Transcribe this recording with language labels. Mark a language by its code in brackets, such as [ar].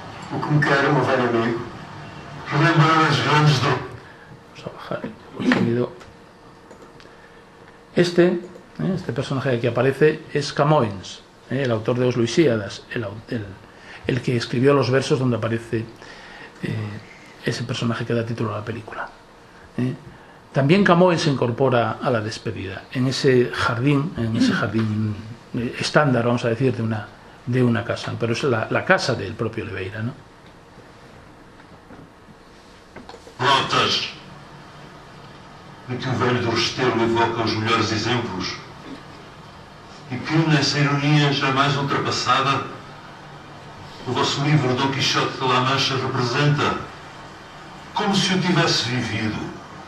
[pt] O que me quero, meu velho amigo, relembrar as grandes [es] Vamos a bajar el sonido. Este personaje que aquí aparece es Camoens, el autor de Os Luisíadas, el que escribió los versos donde aparece ese personaje que da título a la película. También Camoens se incorpora a la despedida, en ese jardín estándar, vamos a decir, de una casa, pero es la casa del propio Oliveira, ¿no? [pt] Rotas, em que o velho do Restelo evoca os melhores exemplos e que, nessa ironia jamais ultrapassada, o vosso livro Dom Quixote de La Mancha representa como se o tivesse vivido.